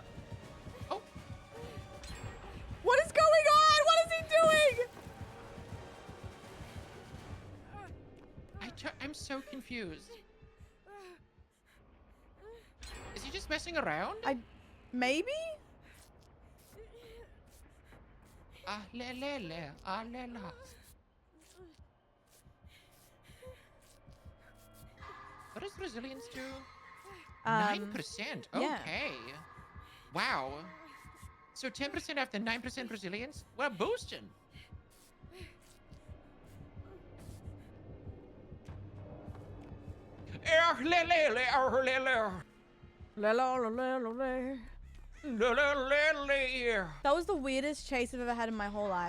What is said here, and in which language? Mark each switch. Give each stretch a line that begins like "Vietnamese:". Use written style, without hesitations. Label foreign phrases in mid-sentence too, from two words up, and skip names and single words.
English: Oh, What is going on? What is he doing? I'm so confused. Is he just messing around? Maybe? Ah, le, ah, le, la. What does Brazilians do? 9%. yeah. Okay. Wow. So 10% after 9% Brazilians? We're boosting. That was the weirdest chase I've ever had in my whole life.